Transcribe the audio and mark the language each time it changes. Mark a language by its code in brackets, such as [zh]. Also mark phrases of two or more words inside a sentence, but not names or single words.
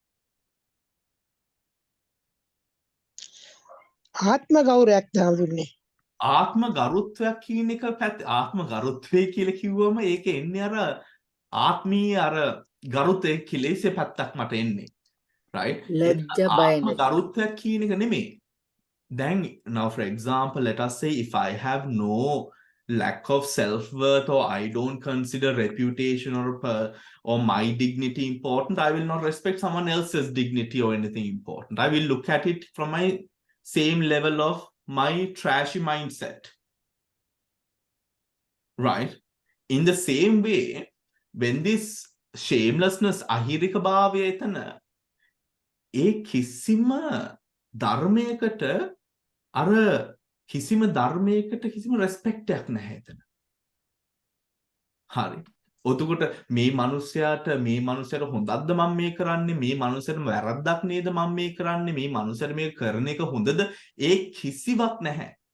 [si] ආත්ම ගෞරවයක් දාවුන්නේ. ආත්ම ගරුත්වයක් කියන එක ආත්ම ගරුත්වය කියලා කිව්වම ඒක එන්නේ අර ආත්මීය අර ගරුත්වයේ කිලේශ පැත්තක් මට එන්නේ. right? ආත්ම ගරුත්වයක් කියන එක නෙමෙයි. [en] Then now for example let us say if I have no lack of self-worth or I don't consider reputation or my dignity important, I will not respect someone else's dignity or anything important. I will look at it from my same level of my trashy mindset. Right? In the same way, when this shamelessness [si] අහිරික භාවය එතන ඒ කිසිම ධර්මයකට අර කිසිම ධර්මයකට කිසිම රෙස්පෙක්ට් එකක් නැහැ එතන. හරි. ඔතකොට මේ මිනිස්යාට හොඳක්ද මම මේ කරන්නේ, මේ මිනිස්යාට වැරද්දක් නේද මම මේ කරන්නේ, මේ මිනිස්යාට මේ කරන එක හොඳද, ඒ කිසිවක් නැහැ.